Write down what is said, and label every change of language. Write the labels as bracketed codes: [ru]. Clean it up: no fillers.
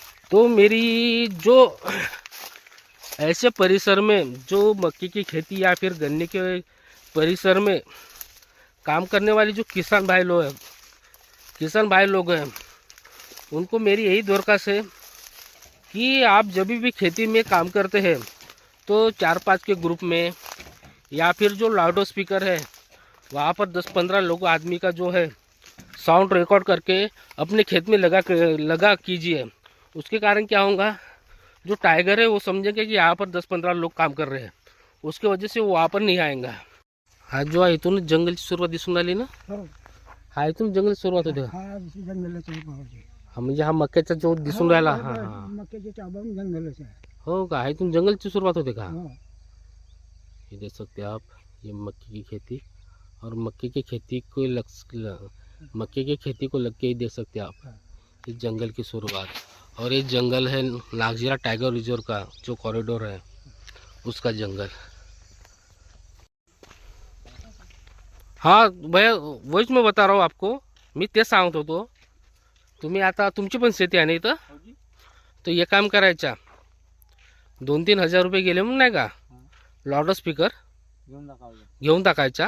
[hi] तो मेरी जो ऐसे परिसर में जो मक्के की खेती या फिर गन्ने के परिसर में काम करने वाले जो किसान भाई लोग हैं उनको मेरी यही दरख्वास्त है कि आप जब भी खेती में काम करते हैं तो 4-5 के ग्रुप में या फिर जो लाउड स्पीकर है वहाँ पर 10-15 लोग आदमी का जो है साउंड रिकॉर्ड करके अपने खेत में लगा कीजिए। उसके कारण क्या होगा, जो टाइगर है वो समझेंगे कि यहाँ पर 10-15 लोग काम कर रहे हैं, उसके वजह से वो वहाँ पर नहीं आएगा। [mr] हा जो आहे इथून जंगलची सुरुवात दिसून आली ना, हो. हा इथून जंगलची सुरुवात होते का? हा जंगलाचं भाऊजी. हा म्हणजे हा मक्याचा जो दिसून राहिला, हा हो, हा मक्याचे चाबण जंगलच आहे. हो का, हा इथून जंगलची सुरुवात होते का? हो. [hi] ये देख सकते हैं आप, ये मक्के की खेती, और मक्के की खेती को मक्के की खेती को लग के ही देख सकते हैं आप, ये जंगल की शुरुआत। और ये जंगल है नागजीरा टाइगर रिजर्व का जो कॉरिडोर है उसका जंगल। हाँ भैया, वहीच मैं बता रहा हूँ आपको, [mr] मी ते सांगत होतो, तुम्ही आता तुमची पण शेती आहे ना इथं, तो ये काम करायचा, 2-3 हजार रुपये गेले म्हणून नाही का, लाउड स्पीकर घेऊन टाकायचा।